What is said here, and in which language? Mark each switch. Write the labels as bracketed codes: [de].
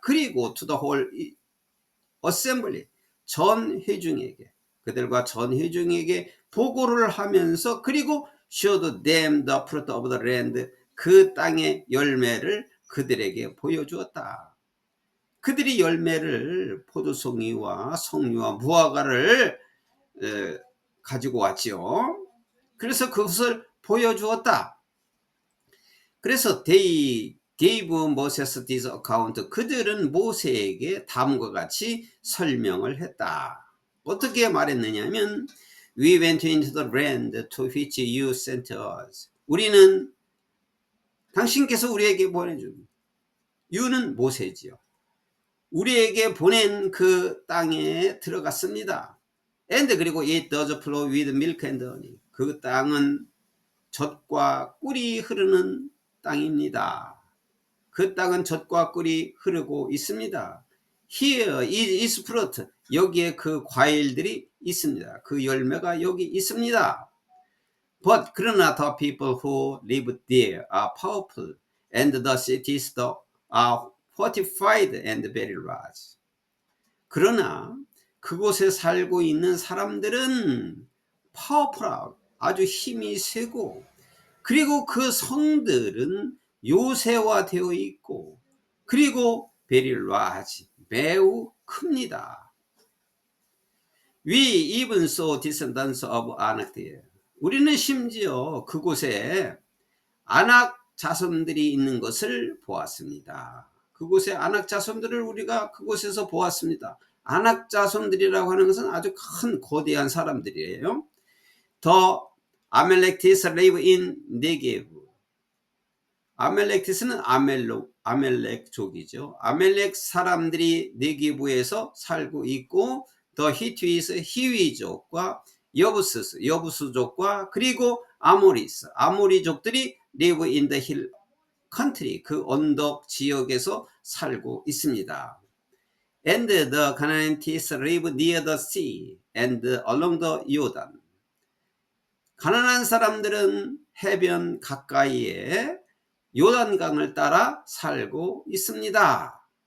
[ko] 그리고 [en] to the whole assembly, [ko] 전 회중에게, 그들과 전 회중에게 보고를 하면서, 그리고 [en] showed them the fruit of the land, [ko] 그 땅의 열매를 그들에게 보여주었다. 그들이 열매를, 포도송이와 석류와 무화과를 가지고 왔지요. 그래서 그것을 보여주었다. 그래서 [en] they gave Moses this account. [ko] 그들은 모세에게 다음과 같이 설명을 했다. 어떻게 말했느냐면 [en] We went into the land to which you sent us. [ko] 우리는, 당신께서 우리에게 보내준, you는 모세지요. 우리에게 보낸 그 땅에 들어갔습니다. [en] And [ko] 그리고 [en] it does flow with milk and honey. [ko] 그 땅은 젖과 꿀이 흐르는 땅입니다. 그 땅은 젖과 꿀이 흐르고 있습니다. [en] Here is fruit. [ko] 여기에 그 과일들이 있습니다. 그 열매가 여기 있습니다. [en] But [ko] 그러나 [en] the people who live there are powerful, and the cities are fortified and very large. [ko] 그러나 그곳에 살고 있는 사람들은 파워풀하고 아주 힘이 세고, 그리고 그 성들은 요새화되어 있고, 그리고 [en] very large, [ko] 매우 큽니다. [en] We even saw descendants of Anak there. [ko] 우리는 심지어 그곳에 아낙 자손들이 있는 것을 보았습니다. 그곳에 아낙 자손들을 우리가 그곳에서 보았습니다. 아낙 자손들이라고 하는 것은 아주 큰 거대한 사람들이에요. [en] The Amalekites live in Negev. [ko] 아멜렉티스는 아멜렉족이죠. 아멜렉 사람들이 네게부에서 살고 있고, 더 히트위스 히위족과 여부스족과 그리고 아모리족들이 [en] live in the hill country, [ko] 그 언덕 지역에서 살고 있습니다. [en] And the Canaanites live near the sea and along the Jordan. [ko] 가나안 사람들은 해변 가까이에 요단강을 따라 살고 있습니다.